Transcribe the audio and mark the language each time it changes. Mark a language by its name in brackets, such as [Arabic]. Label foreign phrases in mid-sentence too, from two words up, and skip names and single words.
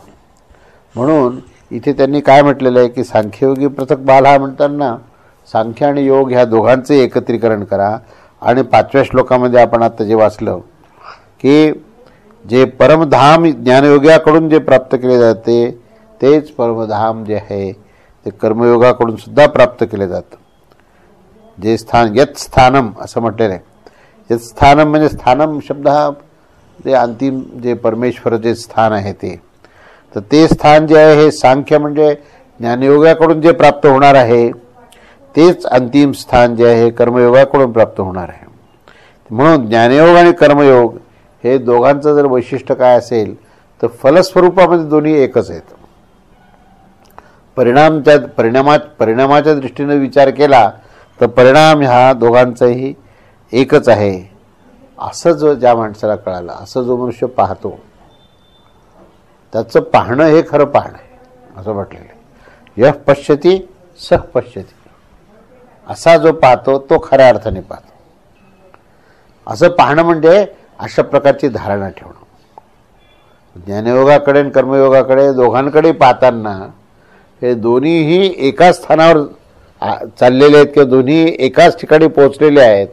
[Marathi] म्हणून इथे त्यांनी काय म्हटलेलं आहे की [Sanskrit] सांख्ययोगी पृथक बाल [Marathi] हा म्हणताना सांख्य आणि योग ह्या दोघांचे एकत्रीकरण करा. आणि 5व्या श्लोकामध्ये आपण आता जे वाचलं की जे परमधाम ज्ञानयोगाकडून जे प्राप्त केले जाते तेच परमधाम जे आहे ते कर्मयोगाकडून सुद्धा प्राप्त केले जातं. जे स्थान [Sanskrit] यत् स्थानम [Marathi] असं म्हटलेलं आहे. [Sanskrit] यत् स्थानम [Marathi] म्हणजे स्थानम शब्द हा ते अंतिम जे परमेश्वर जे स्थान आहे ते. तर ते स्थान जे आहे हे सांख्य म्हणजे ज्ञानयोगाकडून जे प्राप्त होणार आहे तेच अंतिम स्थान जे आहे कर्मयोगाकडून प्राप्त होणार आहे. म्हणून ज्ञानयोग आणि कर्मयोग हे दोघांचं जर वैशिष्ट्य काय असेल तर फलस्वरूपामध्ये दोन्ही एकच आहेत. परिणामाच्या दृष्टीने विचार केला तर परिणाम हा दोघांचाही एकच आहे. असं जो ज्या माणसाला कळालं, असं जो मनुष्य पाहतो त्याचं पाहणं हे खरं पाहणं आहे असं म्हटलेलं आहे. [Sanskrit] यः पश्यति सः पश्यति. [Marathi] असा जो पाहतो तो खऱ्या अर्थाने पाहतो. असं पाहणं म्हणजे अशा प्रकारची धारणा ठेवणं. ज्ञानयोगाकडे आणि कर्मयोगाकडे दोघांकडे पाहताना हे दोन्हीही एकाच स्थानावर चाललेले आहेत किंवा दोन्ही एकाच ठिकाणी पोहोचलेले आहेत.